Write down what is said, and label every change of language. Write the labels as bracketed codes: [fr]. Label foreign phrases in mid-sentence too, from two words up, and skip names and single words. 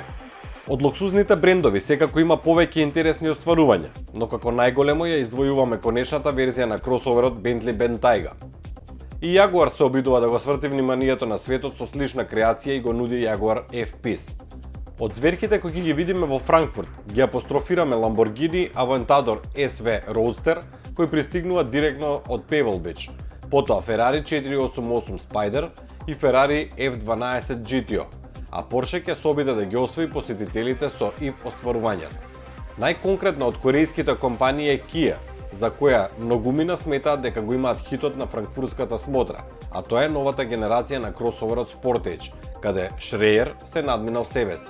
[mk] Од луксузните брендови секако има повеќе интересни остварувања, но како најголемо ја издвојуваме конечната верзија на кросоверот Bentley Bentayga. И Jaguar се обидува да го сврти вниманието на светот со слична креација и го нуди Jaguar F-Pace. Од зверките кои ги видиме во Франкфурт, ги апострофираме Lamborghini Aventador SV Roadster, кој пристигнува директно од Pebble Beach, потоа Ferrari 488 Spider и Ferrari F12 GTO, а Porsche ќе се обиде да ги освои посетителите со ив остварувањата. Најконкретно од корејските компании е Kia, за која многумина сметаат дека го имаат хитот на франкфуртската смотра, а тоа е новата генерација на кросоверот Sportage, каде Шреер се надминал себе си.